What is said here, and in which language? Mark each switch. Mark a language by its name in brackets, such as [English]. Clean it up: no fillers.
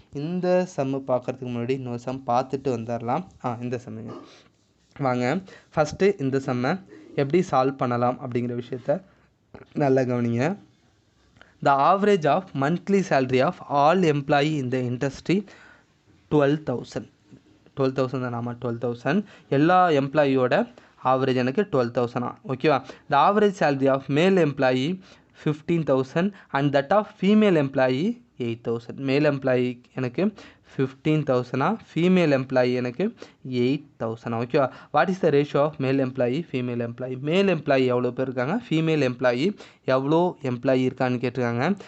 [Tamil] இந்த சம்மு பார்க்குறதுக்கு முன்னாடி இன்னொரு சம் பார்த்துட்டு வந்துடலாம். இந்த சம்முங்க வாங்க. ஃபஸ்ட்டு இந்த சம்மை எப்படி சால்வ் பண்ணலாம் அப்படிங்கிற விஷயத்த நல்லா கவனிங்க. [English] The average of monthly salary of all employee in the industry 12,000 [Tamil] தானாமா? 12,000. எல்லா எம்ப்ளாயியோட ஆவரேஜ் எனக்கு 12,000. ஓகேவா? [English] The average salary of male employee 15,000 and that of female employee 8,000. [Tamil] மேல் எம்ப்ளாயி எனக்கு 15,000, ஃபீமேல் எம்ப்ளாயி எனக்கு 8,000. ஓகேவா? [English] What is the ratio of male employee female employee? [Tamil] மேல் employee எவ்வளோ பேர் இருக்காங்க, ஃபீமேல் எம்ப்ளாயி எவ்வளோ எம்ப்ளாயி இருக்கான்னு கேட்டிருக்காங்க.